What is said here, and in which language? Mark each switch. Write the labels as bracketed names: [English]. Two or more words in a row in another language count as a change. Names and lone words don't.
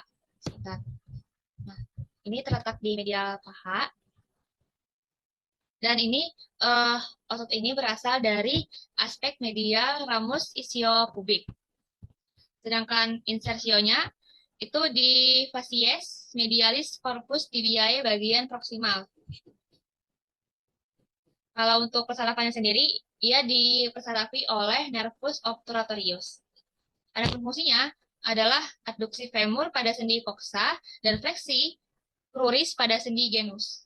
[Indonesian] Sebentar. Nah, ini terletak di medial paha. Dan ini eh, otot ini berasal dari aspek medial ramus isiopubik. Sedangkan insersionya itu di facies medialis corpus tibiae bagian proksimal. Kalau untuk persarafannya sendiri, ia dipersarafi oleh nervus obturatorius. Adapun fungsinya adalah adduksi femur pada sendi coxa dan fleksi cruris pada sendi genus.